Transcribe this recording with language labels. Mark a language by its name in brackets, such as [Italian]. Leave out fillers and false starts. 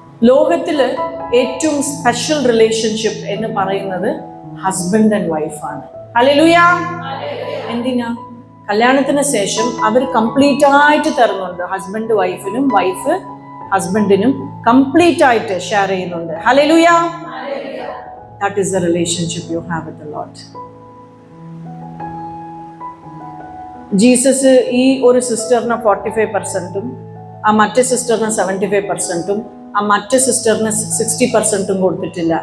[Malayalam] ലോകത്തില് ഏറ്റവും special relationship എന്ന് പറയുന്നത് ഹസ്ബൻഡ് ആൻഡ് വൈഫാണ്. ഹല്ലേലൂയ. എന്തിനാ? കല്യാണത്തിന് ശേഷം അവർ കംപ്ലീറ്റ് ആയിട്ട് തരുന്നുണ്ട്. ഹസ്ബൻഡ് വൈഫിനും, വൈഫ് ഹസ്ബൻഡിനും കംപ്ലീറ്റ് ആയിട്ട് ഷെയർ ചെയ്യുന്നുണ്ട്. Hallelujah. [English] That is the relationship you have with the Lord. [Malayalam] Jesus ഈ ഒരു സിസ്റ്ററിന് 45%, ആ മറ്റേ സിസ്റ്ററിന് 75%, ആ മറ്റേ സിസ്റ്ററിന് 60% കൊടുത്തിട്ടില്ല.